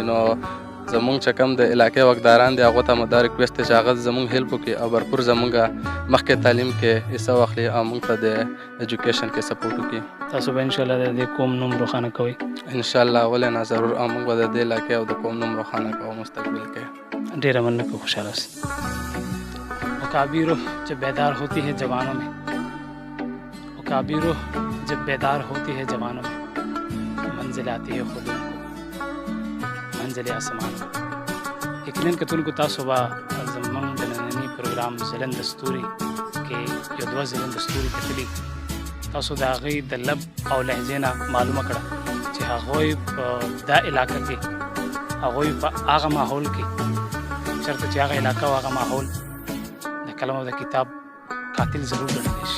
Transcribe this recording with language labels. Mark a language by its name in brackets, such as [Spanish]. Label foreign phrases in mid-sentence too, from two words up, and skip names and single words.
[Pashto] نو زمونږ چې کوم د علاقې واکداران دي هغو ته مو دا ریکویسټ دی چې هغه زمونږ هیلپ وکړي او برپور زمونږ مخکې تعلیم کې حصه واخلي او موږ ته د ایجوکیشن کې سپورټ وکړي. تاسو به انشاءالله د دې قوم نوم روښانه کوئ؟ انشاءالله، ولې نه، ضرور. او موږ به د دې علاقې او د قوم نوم روښانه کوو مستقبل کې. ډېره مننه کوو، خوشحاله اوسئ. [Urdu] وکابی روح جب بیدار ہوتی ہے جوانوں میں، وکابی روح جب بیدار ہوتی ہے جوانوں میں، منزل آتی ہے خود ان کو، منزل آسمان. [Pashto] یقیناً کتونکو تاسو به زموږ د ننني پروګرام ځلنده ستوري کې یو دوه ځلنده ستوري کتلي. تاسو د هغوی د لب او لهجې نه معلومه کړه چې هغوی په دا علاقه کې، هغوی په هغه ماحول کې چېرته چې هغه علاقه او هغه ماحول د قلم او د کتاب قاتل ضرور ګڼلی شي.